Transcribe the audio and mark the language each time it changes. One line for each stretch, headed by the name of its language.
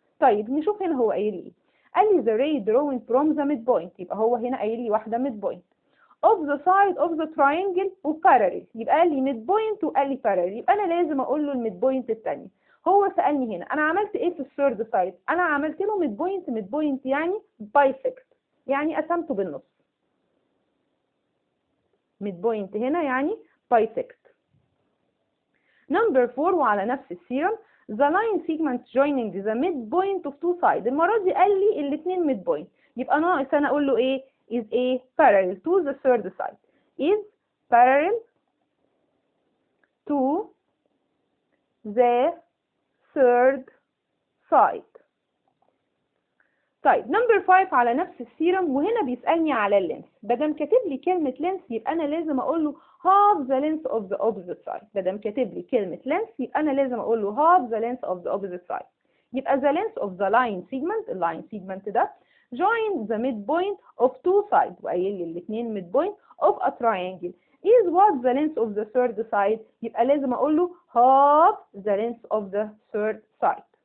Arabic: طيب نشوف هنا هو قايل لي ايه. قال لي
English: the ray drawn from the midpoint،
Arabic: يبقى هو هنا قايل لي واحده ميد بوينت of the side of the triangle وباراليل، يبقى قال لي ميد بوينت وقال لي باراليل، يبقى انا لازم اقول له الميد بوينت الثانيه. هو سألني هنا أنا عملت إيه في الثيرد سايد؟ أنا عملت له ميد بوينت يعني بايسكت، يعني قسمته بالنص. ميد بوينت هنا يعني بايسكت. نمبر 4 وعلى نفس الثيرم
English: the line segment joining the midpoint of two sides،
Arabic: المرة دي قال لي الاثنين ميد بوينت، يبقى ناقص أنا أقول له إيه؟
English: is a parallel to the third side، is parallel to the third side.
Arabic: طيب نمبر 5 على نفس الثيرم وهنا بيسألني على اللينس، بدل كاتب لي كلمة لينس يبقى أنا لازم أقول له
English: half the length of the opposite side،
Arabic: بدل كاتب لي كلمة لينس يبقى أنا لازم أقول له half the length of the opposite side.
English: يبقى the length of the line segment، اللاين segment ده join the midpoint of two sides،
Arabic: وقايل لي الاثنين
English: midpoint of a triangle is what the length of the third side،
Arabic: يبقى لازم أقول له
English: half the length of the third side.